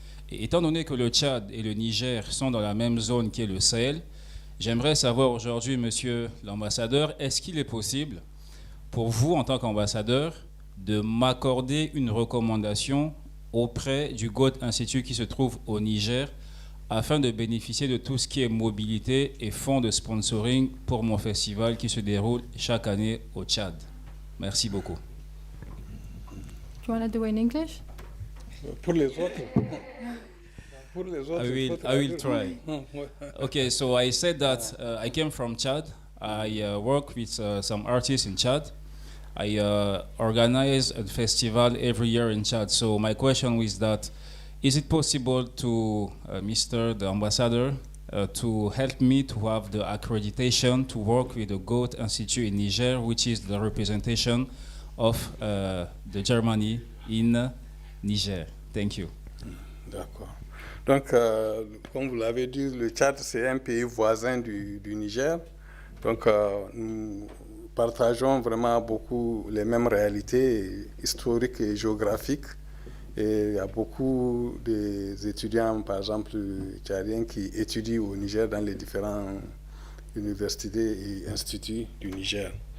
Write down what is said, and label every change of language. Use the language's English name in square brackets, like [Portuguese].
[French] Et étant donné que le Tchad et le Niger sont dans la même zone qui est le Sahel, j'aimerais savoir aujourd'hui, Monsieur l'Ambassadeur, est-ce qu'il est possible pour vous, en tant qu'ambassadeur, de m'accorder une recommandation auprès du Goethe Institut qui se trouve au Niger afin de bénéficier de tout ce qui est mobilité et fonds de sponsoring pour mon festival qui se déroule chaque année au Tchad. Merci beaucoup. [English] Do you want to do it in English? [French] Pour les autres. Pour les autres. [English] I will try. Okay, so I said that I came from Chad. I work with some artists in Chad. I organize a festival every year in Chad. So my question is that, is it possible to, Mr. the Ambassador, to help me to have the accreditation to work with the Goethe Institute in Niger, which is the representation of the Germany in Niger? Thank you. [French] D'accord. Donc, comme vous l'avez dit, le Tchad, c'est un pays voisin du Niger. Donc, nous partageons vraiment beaucoup les mêmes réalités historiques et géographiques. Et il y a beaucoup d'étudiants, par exemple, tchadiens qui étudient au Niger dans les différentes universités et instituts du Niger.